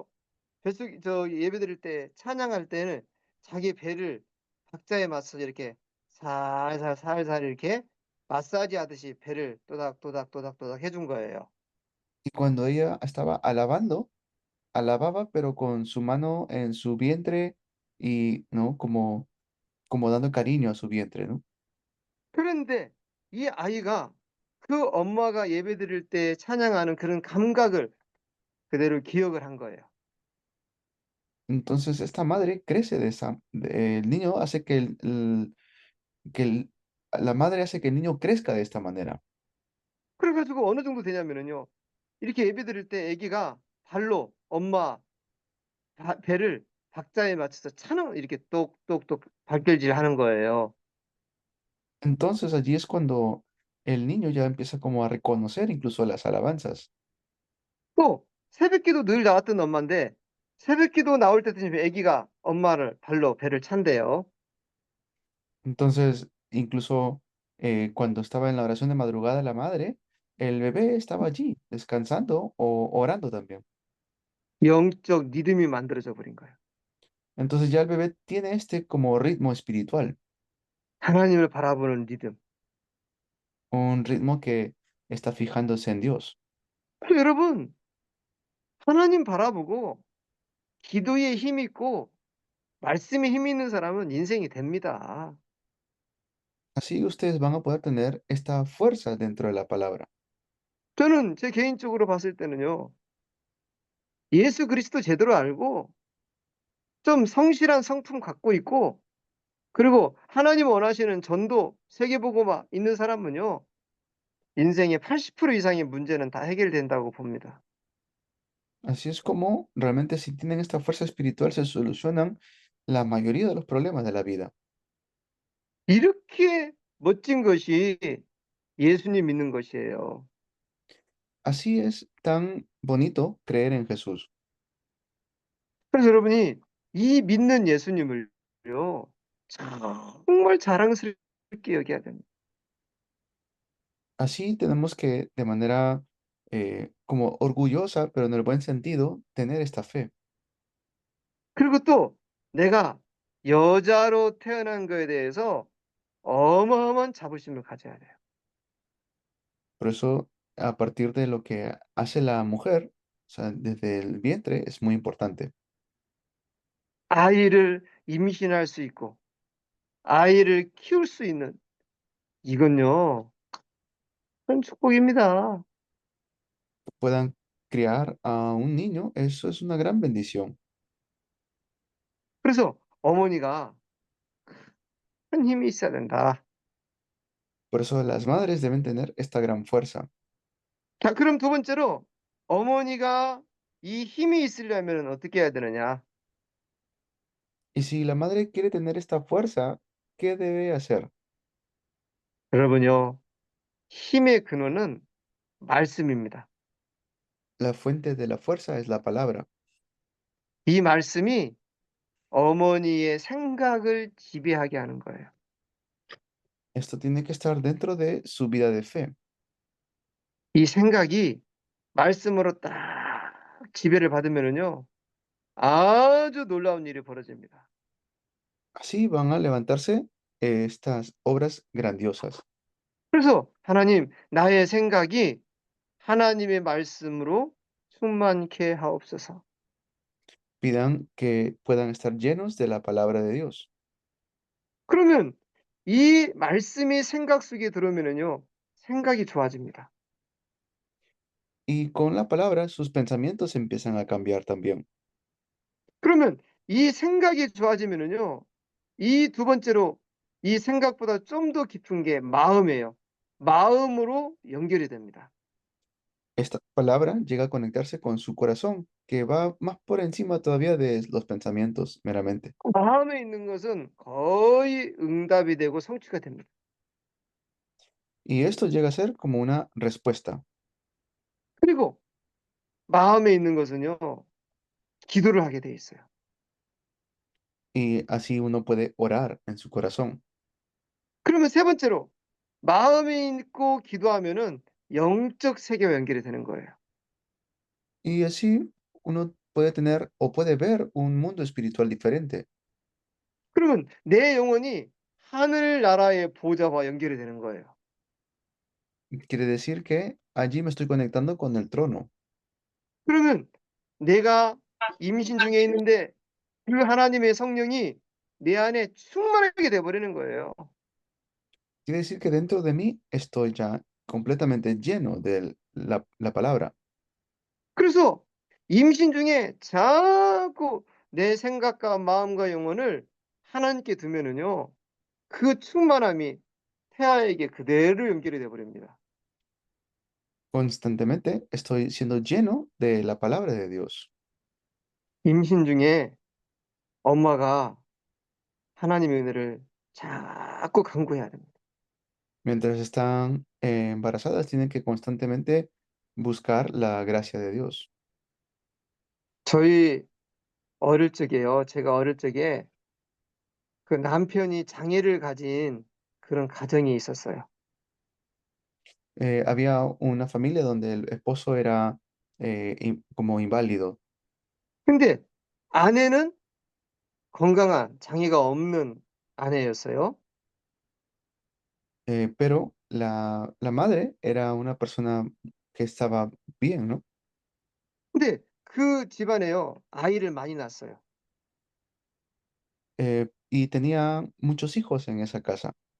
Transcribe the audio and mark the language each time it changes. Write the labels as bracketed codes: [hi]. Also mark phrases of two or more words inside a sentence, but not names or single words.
[ko] 뱃속 예배 드릴 때 찬양할 때는 자기 배를 박자에 맞춰서 이렇게 살살 살살 이렇게 마사지하듯이 배를 또닥또닥또닥또닥 해준 거예요. [es] Y cuando ella estaba alabando, alababa, pero con su mano en su vientre y, ¿no? Como dando cariño a su vientre, ¿no? [ko] 그런데 이 아이가 그 엄마가 예배 드릴 때 찬양하는 그런 감각을 그대로 기억을 한 거예요. [es] Entonces esta madre crece el niño hace que que la madre hace que el niño crezca de esta manera. [ko] 그래 가지고 어느 정도 되냐면은요. 이렇게 예배 드릴 때 아기가 발로 엄마 배를 박자에 맞춰서 차는 이렇게 똑똑똑 발길질하는 거예요. [es] Entonces allí es cuando el niño ya empieza como a reconocer incluso las alabanzas. [ko] 또 새벽기도 늘 나왔던 엄마인데 새벽기도 나올 때쯤 아기가 엄마를 발로 배를 찬대요. [es] Entonces, incluso cuando estaba en la oración de madrugada la madre, el bebé estaba allí, descansando o orando también. [ko] 영적 리듬이 만들어져 버린 거예요. [es] Entonces ya el bebé tiene este como ritmo espiritual, [ko] 하나님을 바라보는 리듬. [es] un ritmo que está fijándose en Dios. [ko] 그래서 여러분 하나님 바라보고 기도에 힘 있고 말씀에 힘 있는 사람은 인생이 됩니다. [es] Así ustedes van a poder tener esta fuerza dentro de la palabra. [ko] 저는 제 개인적으로 봤을 때는요. 예수 그리스도 제대로 알고 좀 성실한 성품 갖고 있고 그리고 하나님 원하시는 전도 세계보고만 있는 사람은요. 인생의 80% 이상의 문제는 다 해결된다고 봅니다. [es] Así es como realmente si tienen esta fuerza espiritual se solucionan la mayoría de los problemas de la vida. [ko] 이렇게 멋진 것이 예수님 믿는 것이에요. [es] Así es tan bonito creer en Jesús. [ko] 그래서 여러분이 이 믿는 예수님을요. 정말 자랑스럽게 여겨야 됩니다. [es] Así tenemos que, de manera como orgullosa, pero en el buen sentido, tener esta fe. [ko] 그리고 또 내가 여자로 태어난 거에 대해서 어마어마한 자부심을 가져야 돼요. [es] Por eso, a partir de lo que hace la mujer, o sea, desde el vientre, es muy importante. [ko] 아이를 임신할 수 있고 아이를 키울 수 있는 이건요. 큰 축복입니다. [es] Puedan criar a un niño, eso es una gran bendición. [ko] 그래서 어머니가 큰 힘이 있어야 된다. [es] Por eso las madres deben tener esta gran fuerza. [ko] 자, 그럼 두 번째로 어머니가 이 힘이 있으려면 어떻게 해야 되느냐? [es] Y si la madre quiere tener esta fuerza, ¿qué debe hacer? [ko] 여러분요. 힘의 근원은 말씀입니다. [es] La fuente de la fuerza es la palabra. [ko] 이 말씀이 어머니의 생각을 지배하게 하는 거예요. [es] Esto tiene que estar dentro de su vida de fe. [ko] 이 생각이 말씀으로 딱 지배를 받으면은요. 아주 놀라운 일이 벌어집니다. [es] Así van a levantarse estas obras grandiosas. [ko] 그래서 하나님 나의 생각이 하나님의 말씀으로 충만케 하옵소서. [es] Pidan que puedan estar llenos de la palabra de Dios. [ko] 그러면 이 말씀이 생각 속에 들어오면은요. 생각이 좋아집니다. [es] Y con la palabra sus pensamientos empiezan a cambiar también. [ko] 그러면 이 생각이 좋아지면은요. 이 두 번째로 이 생각보다 좀 더 깊은 게 마음이에요. 마음으로 연결이 됩니다. [es] Esta palabra llega a conectarse con su corazón, que va más por encima todavía de los pensamientos meramente. [ko] 마음에 있는 것은 거의 응답이 되고 성취가 됩니다. [es] Y esto llega a ser como una respuesta. [ko] 그리고 마음에 있는 것은요, 기도를 하게 돼 있어요. [es] Y así uno puede orar en su corazón. [ko] 그러면 세 번째로 마음에 있고 기도하면은 영적 세계와 연결이 되는 거예요. [es] Y así uno puede tener o puede ver un mundo espiritual diferente. [ko] 그러면 내 영혼이 하늘나라의 보좌와 연결이 되는 거예요. [es] Quiere decir que allí me estoy conectando con el trono. [ko] 그러면 내가 임신 중에 있는데 그 하나님의 성령이 내 안에 충만하게 돼 버리는 거예요. [es] Quiere decir que dentro de mí estoy ya completamente lleno de la palabra. [ko] 그래서 임신 중에 자꾸 내 생각과 마음과 영혼을 하나님께 두면은요. 그 충만함이 태아에게 그대로 연결이 돼 버립니다. [es] Constantemente estoy siendo lleno de la palabra de Dios. [ko] 임신 중에 엄마가 하나님의 은혜를 자꾸 간구해야 됩니다. [es] Mientras están embarazadas, tienen que constantemente buscar la gracia de Dios. [ko] 저희 어릴 적에요. 제가 어릴 적에 그 남편이 장애를 가진 그런 가정이 있었어요. [es] Había una familia donde el esposo era como inválido, [ko] 근데 아내는 건강한 장애가 없는 아내였어요. [es] pero la madre era una persona que estaba bien, ¿no? [ko] 근데 그 집안에요. 아이를 많이 낳았어요. [es] Y tenía muchos hijos en esa casa.